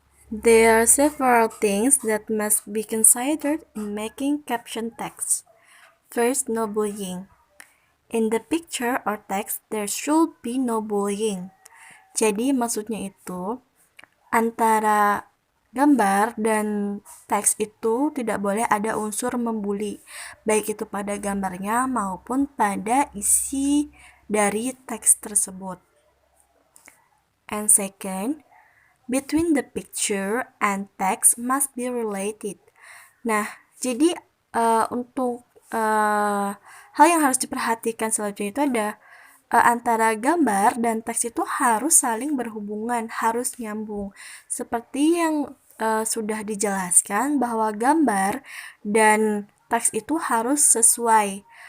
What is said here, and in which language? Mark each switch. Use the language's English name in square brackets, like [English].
[English] There are several things that must be considered in making caption text. First, no bullying. In the picture or text, there should be no bullying. [Indonesian] Jadi maksudnya itu, antara gambar dan teks itu tidak boleh ada unsur membuli, baik itu pada gambarnya maupun pada isi dari teks tersebut. [English] And second, between the picture and text must be related. [Indonesian] Nah, jadi untuk hal yang harus diperhatikan selanjutnya itu ada antara gambar dan teks itu harus saling berhubungan, harus nyambung. Seperti yang sudah dijelaskan bahwa gambar dan teks itu harus sesuai.